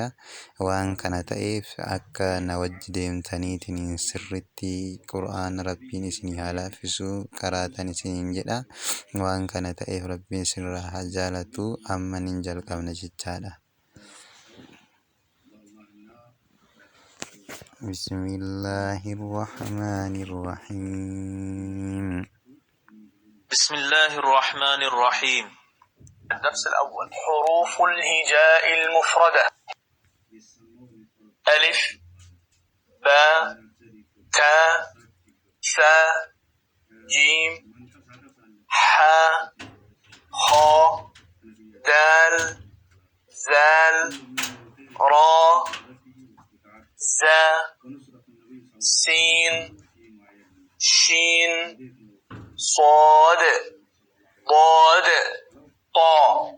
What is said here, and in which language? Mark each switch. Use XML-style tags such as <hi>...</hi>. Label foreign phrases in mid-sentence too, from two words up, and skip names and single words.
<om>Waan kana ta'eef akka na wajji deemtaniitiin sirriitti quraana Rabbiin isin haa laaffisu qaraatan isiniin jedha. Waan kana ta'eef Rabbiin isinirraa haa jaalatu. Amma nin jalqabna jechaadha. Bismillahirrahmanirrahiim.</om> <ar>بسم الله الرحمن الرحيم. الدرس الأول: حروف الهجاء المفردة: ألف، باء، تاء، ثاء، جيم، حاء، خاء، دال، ذال، راء، زاء، سين، شين، صاد، ضاد، طاء،</ar>